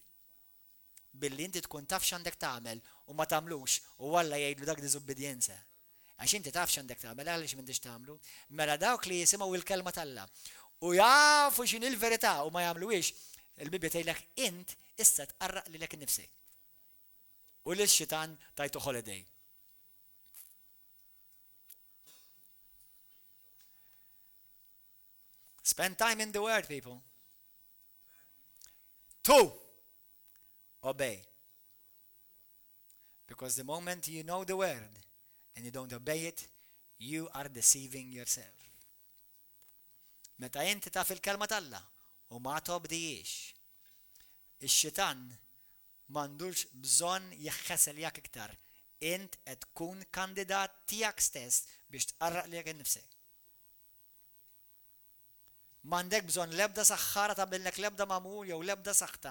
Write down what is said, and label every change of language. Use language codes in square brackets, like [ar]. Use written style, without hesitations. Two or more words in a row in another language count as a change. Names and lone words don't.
[mt] Billi inti tkun taf x'għandek tagħmel u ma tagħmlux u Alla jgħidlu dak diżubbidjenza. Għax inti taf x'għandek tagħmel għaliex m'intix tagħmlu. Mela dawk li jisimgħu il-kelma tal-Alla u jafu x'in il-verità u ma jagħmluhiex, il-Bibja tgħidlek int issa tqarraq lilek innifsek. U lix-xitan tajtu holiday. [en] Spend time in the Word, people. 2. Obey. Because the moment you know the Word and you don't obey it, you are deceiving yourself. [mt] Meta inti taf il-kelma tal-Alla u ma tobdijiex, ix-xitan m'għandux bżonn jeħħesel jak iktar. Int qed tkun kandidat tiegħek stess biex tqarraq lilek innifsek. M'għandek bżonn l-ebda saħħara tagħmellek l-ebda magħmul jew l-ebda saħta.